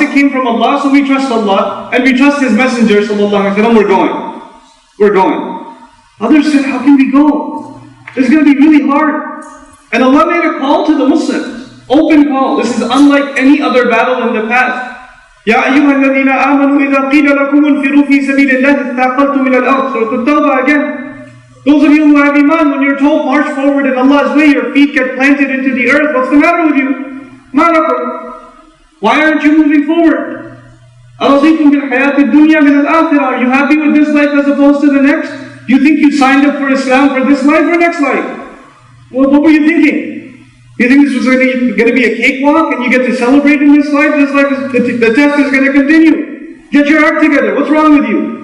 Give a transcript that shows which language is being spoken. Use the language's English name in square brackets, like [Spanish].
[English] It came from Allah. So we trust Allah and we trust His Messenger sallallahu alaihi wasallam. We're going. We're going. Others said, how can we go? It's going to be really hard. And Allah made a call to the Muslims. Open call. This is unlike any other battle in the past. [Arabic] يا أيها الذين آمنوا إذا قيل لكم انفروا في سبيل الله اثاقلتم إلى الأرض. [English] Surah At-Tawbah again. Those of you who have iman, when you're told march forward in Allah's way, your feet get planted into the earth. What's the matter with you? [Arabic] ما لكم? [English] Why aren't you moving forward? [Arabic] أرضيتم بالحياة الدنيا من الآخرة. [English] Are you happy with this life as opposed to the next? You think you signed up for Islam for this life or next life? Well, what were you thinking? You think this was going to be a cakewalk and you get to celebrate in this life? This life is, the test is going to continue. Get your act together. What's wrong with you?